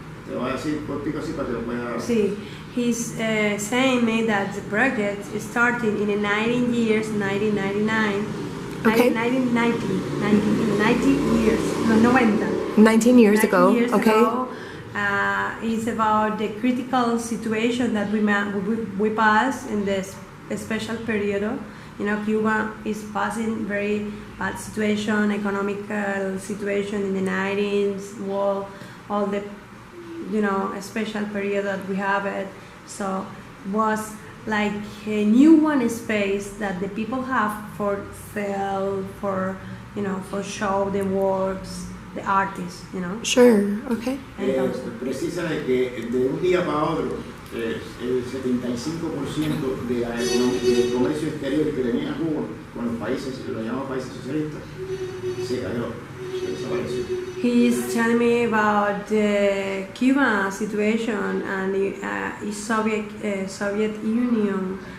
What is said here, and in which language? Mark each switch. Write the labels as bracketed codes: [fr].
[es] Te voy a decir cortico así para que lo puedas... [en] Sí, he's saying me that the project started in the 1999, Okay. 1990 years, [es] los 90. [en] 19 years 90 ago, years okay. ago. It's about the critical situation that we pass in this special period. You know, Cuba is passing very bad situation, economical situation in the 90s, all the, you know, a special period that we have it. So was like a new one space that the people have for sell, for, you know, for show the works, the artists, you know. Sure, okay. [es] Entonces, Precisa de que de un día para otro el 75% del comercio exterior que tenía Cuba con los países, los llamados países socialistas, se cayó, se desapareció. [en] he's telling me about the Cuba situation and the Soviet Union.